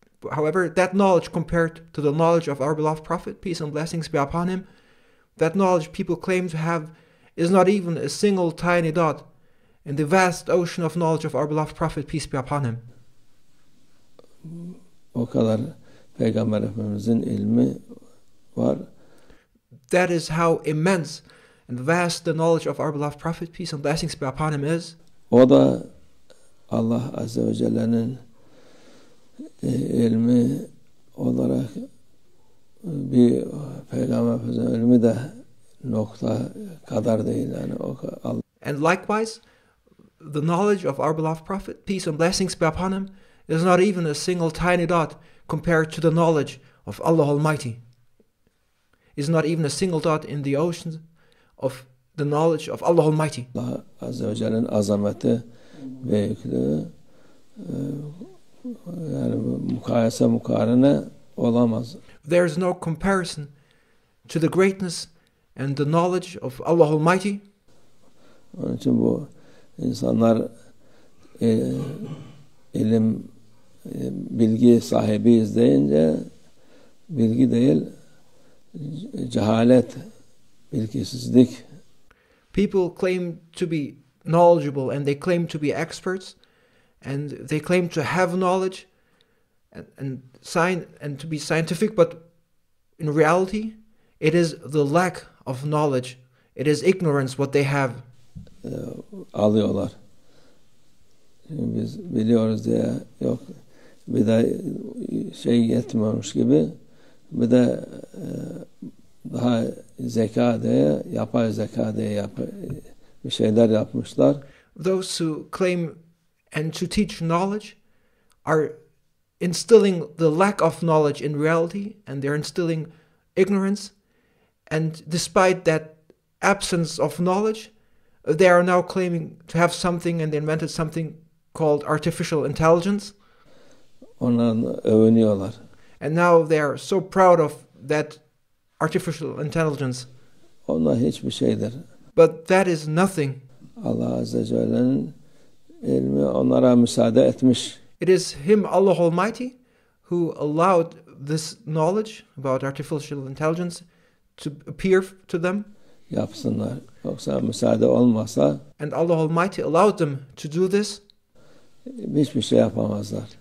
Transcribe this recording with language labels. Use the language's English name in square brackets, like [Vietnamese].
[English] However, that knowledge compared to the knowledge of our beloved Prophet, peace and blessings be upon him, that knowledge people claim to have is not even a single tiny dot in the vast ocean of knowledge of our beloved Prophet, peace be upon him. [Turkish] O kadar Peygamber Efendimizin ilmi var. [English] That is how immense and vast the knowledge of our beloved Prophet, peace and blessings be upon him is. [Turkish] O da Allah Azze ve Celle'nin ilmi olarak bir Peygamber Efendimiz'in ilmi de nokta kadar değil. Yani Allah. [English] And likewise, the knowledge of our beloved Prophet, peace and blessings be upon him, is not even a single tiny dot compared to the knowledge of Allah Almighty. Is not even a single dot in the oceans of the knowledge of Allah Almighty. [Turkish] Allah Azze ve Celle'nin azameti, büyüklüğü yani mukarene olamaz. [English] There is no comparison to the greatness and the knowledge of Allah Almighty. [Turkish] Onun için bu insanlar ilim, bilgi sahibiyiz deyince bilgi değil, cehalet, bilgisizlik. [English] People claim to be knowledgeable and they claim to be experts and they claim to have knowledge and to be scientific, but in reality it is the lack of knowledge, it is ignorance what they have. [Turkish] Alıyorlar. Şimdi biz biliyoruz diye yok, bir de şey yetmiyormuş gibi, bir de daha zeka diye, yapay zeka diye bir şeyler yapmışlar. [English] Those who claim and to teach knowledge are instilling the lack of knowledge in reality, and they're instilling ignorance, and despite that absence of knowledge, They are now claiming to have something, and they invented something called artificial intelligence. [Turkish] Onlarla övünüyorlar. [English] And now they are so proud of that artificial intelligence. [Turkish] Onlar hiçbir şeydir. [English] But that is nothing. [Turkish] Allah Azze ve Celle'nin ilmi onlara müsaade etmiş. [English] It is Him, Allah Almighty, who allowed this knowledge about artificial intelligence to appear to them. [Turkish] Yapsınlar. Yoksa müsaade olmasa [English] And Allah Almighty allowed them to do this. [Turkish] Hiçbir şey yapamazlar.